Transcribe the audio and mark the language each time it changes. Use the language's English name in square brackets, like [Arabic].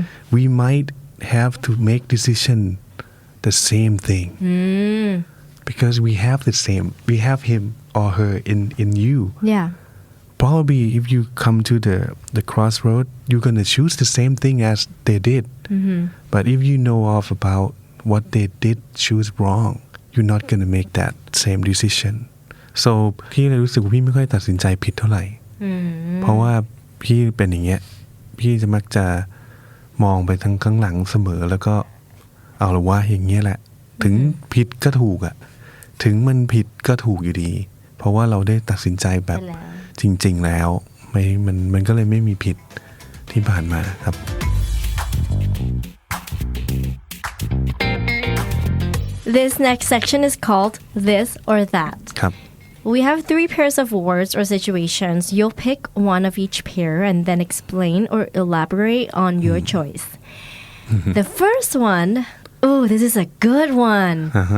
[English] We might have to make decision the same thing because we have him or her in you. Yeah. Probably if you come to the crossroad, you're gonna choose the same thing as they did. But if you know of about what they did choose wrong, you're not gonna make that same decision. [Thai] So พี่เลยรู้สึกว่าพี่ไม่ค่อยตัดสินใจผิดเท่าไหร่เพราะว่าพี่เป็นอย่างเงี้ยพี่จะมักจะมองไปทางข้างหลังเสมอแล้วก็เอาละว่าอย่างเงี้ยแหละถึงผิดก็ถูกอะถึงมันผิดก็ถูกอยู่ดีเพราะว่าเราได้ตัดสินใจแบบจริงๆแล้วมันก็เลยไม่มีผิดที่ผ่านมาครับ [English] This next section is called This or That. [Thai] ครับ [English] We have 3 pairs of words or situations. You'll pick one of each pair and then explain or elaborate on your choice. The first one, this is a good one.